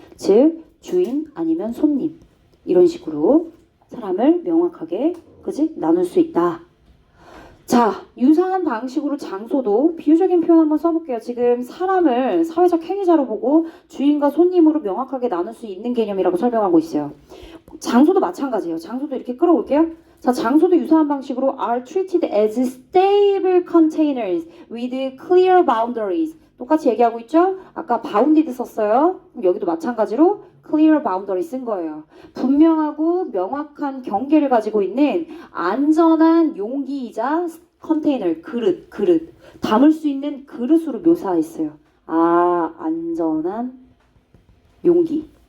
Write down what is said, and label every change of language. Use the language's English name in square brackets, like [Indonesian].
[Korean] 즉 주인 아니면 손님, 이런 식으로 사람을 명확하게, 그지? 나눌 수 있다. 자, 유사한 방식으로 장소도 비유적인 표현 한번 써볼게요. 지금 사람을 사회적 행위자로 보고 주인과 손님으로 명확하게 나눌 수 있는 개념이라고 설명하고 있어요. 장소도 마찬가지예요. 장소도 이렇게 끌어올게요. 자, 장소도 유사한 방식으로 [English] are treated as stable containers with clear boundaries. [Korean] 똑같이 얘기하고 있죠? 아까 bounded 썼어요. 여기도 마찬가지로 clear boundary 쓴 거예요. 분명하고 명확한 경계를 가지고 있는 안전한 용기이자 컨테이너, 그릇. 담을 수 있는 그릇으로 묘사했어요. 아, 안전한 용기.